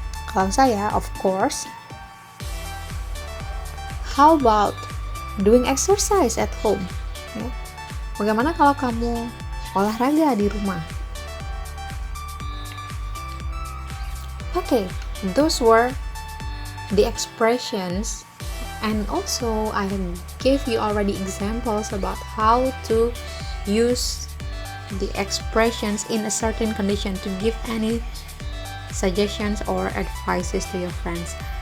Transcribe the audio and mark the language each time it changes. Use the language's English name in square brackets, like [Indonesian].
[Indonesian] Kalau saya, [English] of course, how about doing exercise at home? [Indonesian] Ya. Bagaimana kalau kamu olahraga di rumah? [English] Okay, those were the expressions, and also I gave you already examples about how to use the expressions in a certain condition to give any suggestions or advices to your friends.